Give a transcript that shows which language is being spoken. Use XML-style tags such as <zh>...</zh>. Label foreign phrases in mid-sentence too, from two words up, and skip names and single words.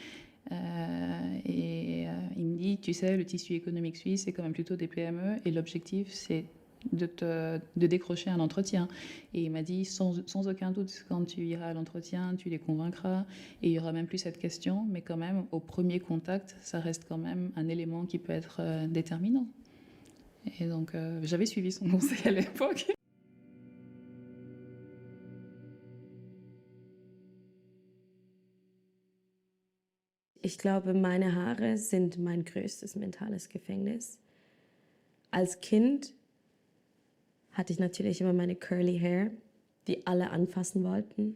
<fr>Il me dit, tu sais, le tissu économique suisse, c'est quand même plutôt des PME, et l'objectif, c'est de décrocher un entretien. Et il m'a dit, sans aucun doute, quand tu iras à l'entretien, tu les convaincras, et il y aura même plus cette question, mais quand même, au premier contact, ça reste quand même un élément qui peut être déterminant. Et donc, j'avais suivi son conseil à l'époque.</fr> <de>Ich glaube, meine Haare sind mein größtes mentales Gefängnis. Als Kind hatte ich natürlich immer meine</de> <en>curly hair,</en> <de>die alle anfassen wollten.</de>